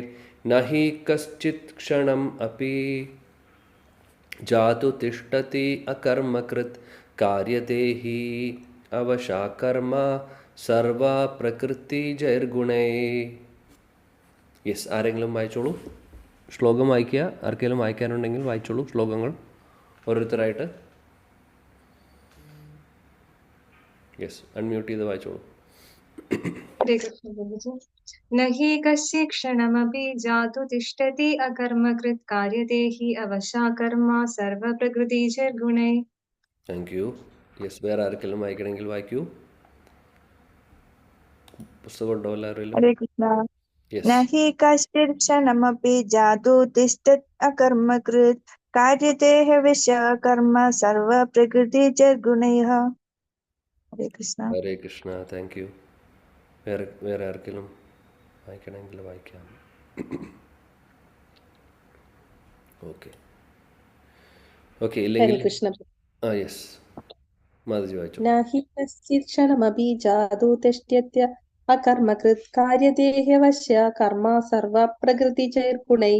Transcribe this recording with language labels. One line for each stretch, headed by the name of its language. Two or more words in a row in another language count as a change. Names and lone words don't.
Sanskrit: नहि कश्चित् क्षणम् अपि जातु तिष्ठति अकर्मकृत् कार्यत्ते हि अवशा कर्म सर्व प्रकृति जैर्गुणैः.
Malayalam: യെസ്, ആരെങ്കിലും വായിച്ചോളൂ. ശ്ലോകം വായിക്കുക. ആർക്കെങ്കിലും വായിക്കാനുണ്ടെങ്കിൽ വായിച്ചോളൂ ശ്ലോകങ്ങൾ ഓരോരുത്തരായിട്ട്. യെസ്, അൺമ്യൂട്ട് ചെയ്ത് വായിച്ചോളൂ.
Hindi: हरे कृष्ण प्रभुजी।
Sanskrit: न हि कस्य क्षणमपि जातु तिष्ठति अकर्मकृत् कार्यते हि अवशा कर्मा सर्वप्रकृतिजैर्गुणैः।
English: Thank you.
Malayalam: യെസ്, വേറെ ആർക്കെങ്കിലും വായിക്കണമെങ്കിൽ വായിക്കൂ. പുസ്തകം ഉണ്ടോ എല്ലാവരും?
Hindi: हरे कृष्ण। न
Malayalam: യെസ്.
Sanskrit: हि कश्चित् क्षणमपि जातु तिष्ठत् अकर्मकृत् कार्यते ह्यवशः कर्म सर्वप्रकृतिजैर्गुणैः।
Hindi: हरे कृष्ण।
Malayalam: ഹരേ കൃഷ്ണ.
English: thank you.
Malayalam: വേറെ ആർക്കെങ്കിലും വായിക്കണമെങ്കിൽ വായിക്കാം.
English: okay okay,
Malayalam: ഇല്ലെങ്കിൽ ഹരേ കൃഷ്ണ. യെസ്, മാധുജി വായിച്ചു.
Sanskrit: न हि कश्चित् क्षणमपि जातु तिष्ठ्यत्य अकर्मकृत् कार्यते ह्यवशः कर्म सर्व प्रकृतिजैर्गुणैः.